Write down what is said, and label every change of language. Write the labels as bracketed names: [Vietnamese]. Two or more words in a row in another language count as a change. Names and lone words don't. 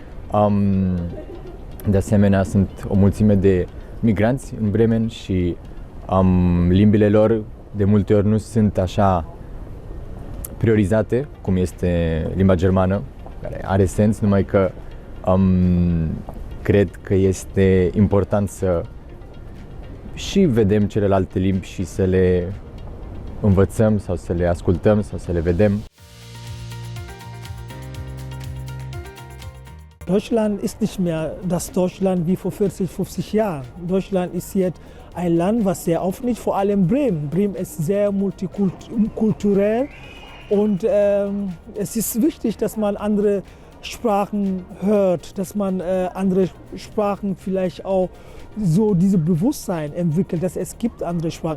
[Romanian] De asemenea sunt o mulțime de migranți în Bremen și limbile lor de multe ori nu sunt așa priorizate cum este limba germană, care are sens, numai că cred că este important să și vedem celelalte limbi și să le învățăm sau să le ascultăm sau să le vedem. [German] Deutschland ist nicht mehr das Deutschland wie vor 40, 50 Jahren. Deutschland ist jetzt ein Land, was sehr offen ist, vor allem Bremen. Bremen ist sehr multikulturell und es ist wichtig, dass man andere Sprachen hört, dass man andere Sprachen vielleicht auch so dieses Bewusstsein entwickelt, dass es gibt andere Sprachen.